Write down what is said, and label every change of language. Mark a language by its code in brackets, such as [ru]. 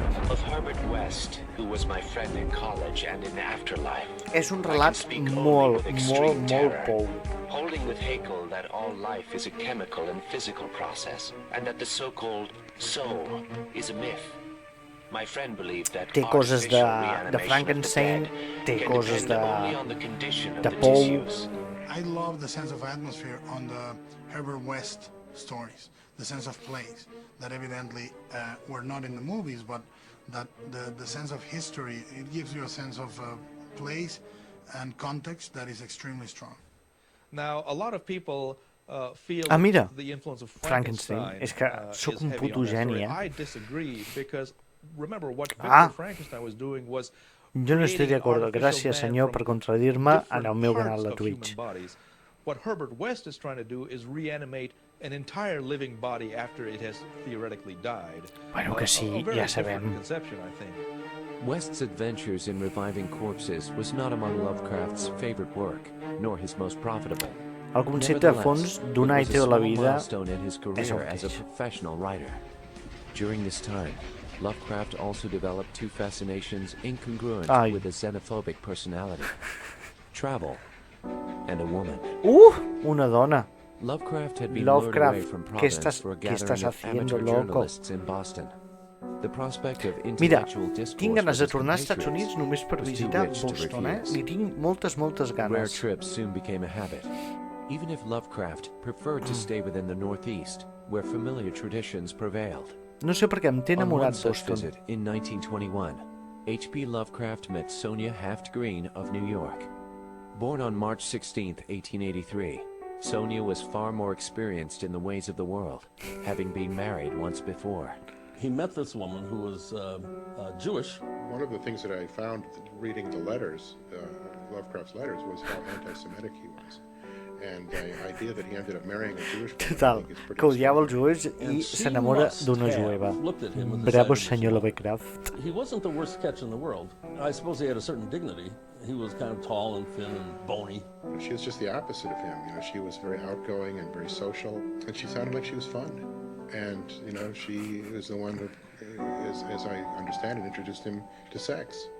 [en] Of Herbert West, who was my friend in college and in afterlife. [ca] És un relat molt pou. [en] Holding with Haeckel that all life is a chemical and physical process, and that the so-called soul is a myth. [ca] té coses de Frankenstein, té coses de Poe. [en] I love the sense of atmosphere on the Herbert West stories, the sense of place that evidently were not in the movies, but that the sense of history, it gives you a sense of place and context that is extremely strong. Now, a lot of people feel [ca] mira, [en] the influence of [ca] Frankenstein, és que sóc un puto geni, [en] I disagree because remember what Victor Frankenstein was doing was [ca] jo no estic d'acord. Gràcies, senyor, per contradir-me en el meu canal de Twitch. [en] What Herbert West is trying to do is reanimate an entire living body after it has theoretically died. [ca] Bueno, que sí, ja sabem. [en] West's adventures in reviving corpses was not among Lovecraft's favorite work, nor his most profitable. [ca] El concepte de fons donar i té la vida és el [en] as a professional writer. During this time, Lovecraft also developed two fascinations incongruent with a xenophobic personality: travel and a woman. [ca] Una dona. [en] Lovecraft had been lured away from Providence for a gathering of amateur journalists in Boston. The prospect of intellectual discourse [ca] tinc ganes de tornar als Estats Units només per visitar Boston, Li tinc moltes ganes. [en] Rare trips soon became a habit, even if Lovecraft preferred to stay within the Northeast, where familiar traditions prevailed. [ca] No sé per què em té enamorat Boston. [en] On one such visit, in 1921, H.P. Lovecraft met Sonia Haft-Green of New York. Born on March 16, 1883, Sonia was far more experienced in the ways of the world, having been married once before. He met this woman who was Jewish. One of the things that I found reading the letters, Lovecraft's letters, was how anti-Semitic he was. And the idea that he ended up marrying a Jewish woman. [ca] Total, que odiava els jueus i s'enamora d'una jueva. Bravo, senyor Lovecraft. [en] He wasn't the worst catch in the world. I suppose he had a certain dignity. He was kind of tall and thin and bony. She was just the opposite of him. You know, she was very outgoing and very social, and she sounded like she was fun. And, you know, she was the one who, as I understand it, introduced him to sex.